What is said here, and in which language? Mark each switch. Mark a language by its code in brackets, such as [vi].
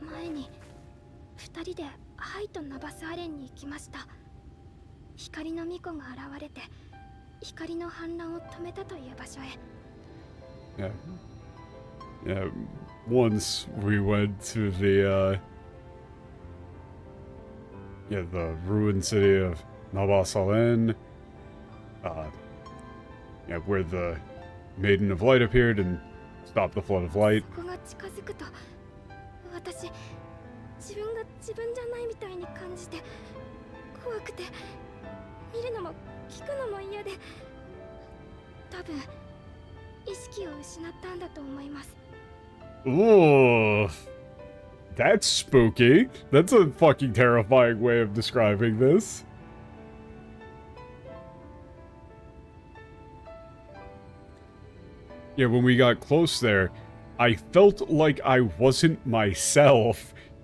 [ja] に2人でハイとナバスアレンに行きました。光の巫女が現れて光の反乱を止めたという場所へ。 [en] Yeah, once we went to the, yeah, the ruined city of Nabasalen, yeah, where the Maiden of Light appeared and stopped the Flood of Light. [ja] そこが近づくと私自分が自分じゃないみたいに感じて怖くて見るのも聞くのも嫌で多分意識を失ったんだと思います。 [en] Ooh, that's spooky. That's a fucking terrifying way of describing this. Yeah, when we got close there, I felt like I wasn't myself.